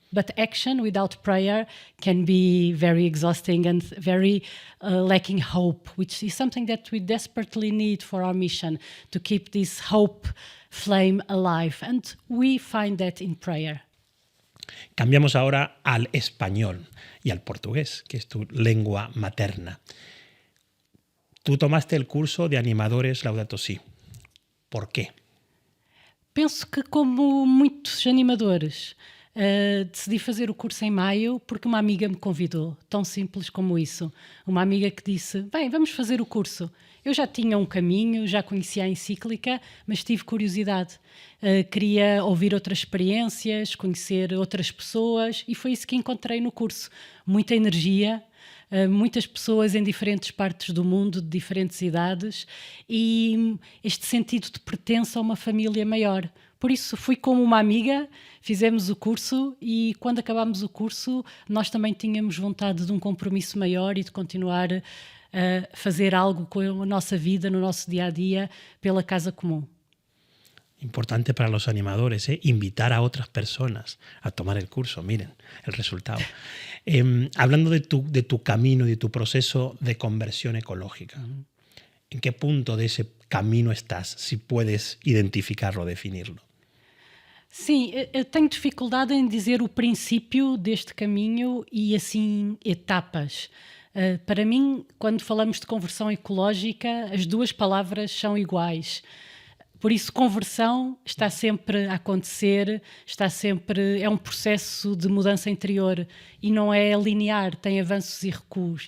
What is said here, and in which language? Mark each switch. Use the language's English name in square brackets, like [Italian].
[English] But action without prayer can be very exhausting and very lacking hope, which is something that we desperately need for our mission, to keep this hope flame alive. And we find that in prayer. [Spanish] Cambiamos ahora al español y al portugués, que es tu lengua materna. Tú tomaste el curso de animadores Laudato Si. ¿Por qué? [Portuguese] Penso que, como muitos animadores, decidi fazer o curso em maio porque uma amiga me convidou, tão simples como isso. Uma amiga que disse, bem, vamos fazer o curso. Eu já tinha um caminho, já conhecia a encíclica, mas tive curiosidade. Queria ouvir outras experiências, conhecer outras pessoas e foi isso que encontrei no curso. Muita energia, muitas pessoas em diferentes partes do mundo, de diferentes idades, e este sentido de pertença a uma família maior. Por isso fui como uma amiga, fizemos o curso e quando acabámos o curso nós também tínhamos vontade de um compromisso maior e de continuar a fazer algo com a nossa vida, no nosso dia-a-dia, pela casa común. [Spanish] Importante para los animadores, invitar a otras personas a tomar el curso. Miren el resultado. Hablando de tu camino, de tu proceso de conversión ecológica, ¿en qué punto de ese camino estás? Si puedes identificarlo, definirlo. [Portuguese] Sim, eu tenho dificuldade em dizer o princípio deste caminho e assim etapas. Para mim, quando falamos de conversão ecológica, as duas palavras são iguais. Por isso, conversão está sempre a acontecer, é um processo de mudança interior e não é linear, tem avanços e recuos.